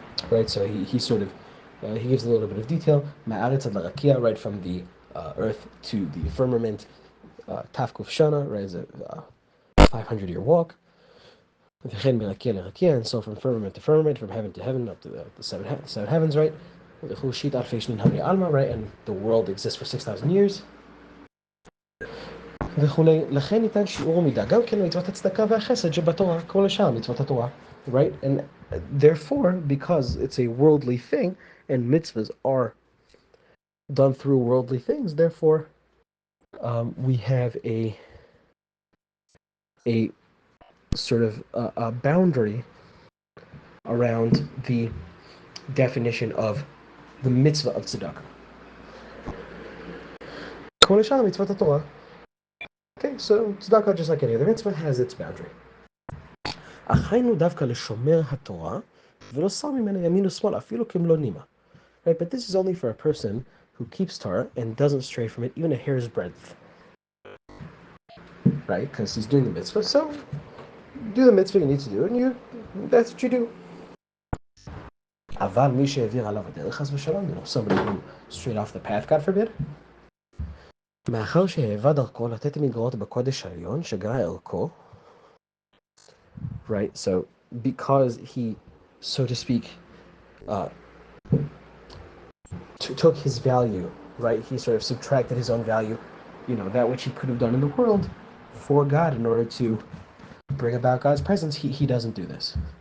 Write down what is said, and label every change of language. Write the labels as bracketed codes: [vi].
[en] Right, so he sort of, he gives a little bit of detail. Ma'aretz ad larakia, right from the earth to the firmament, Tafkuf Shana, right, is a 500-year walk. And so from firmament to firmament, from heaven to heaven, up to the seven heavens, right? Right, and the world exists for 6,000 years. [he] לכן ניתן שיעור מידה, גם כן מצוות הצדקה והחסד שבתורה, כל השאר מצוות התורה, right? [en] And therefore, because it's a worldly thing, and mitzvahs are done through worldly things, therefore, we have a sort of a boundary around the definition of the mitzvah of tzedakah. [he] כל השאר מצוות התורה. [en] Okay, so tzedakah, just like any other mitzvah, has its boundary. [he] אך היינו דווקא לשומר התורה, ולא שר ממנה ימין ושמאל, אפילו כמלוא נימה. [en] Right, but this is only for a person who keeps Torah and doesn't stray from it even a hair's breadth. Right, because he's doing the mitzvah, so do the mitzvah you need to do, and that's what you do. [he] אבל מי שהעביר עליו הדרך, חס ושלום, [en] somebody who strayed off the path, God forbid, [he] מאחר שהאהבה דרכו לתת מגרעות בקודש העליון, שגרע ערכו, [en] right, so because he, so to speak, took his value, right, he sort of subtracted his own value, that which he could have done in the world for God in order to bring about God's presence, he doesn't do this.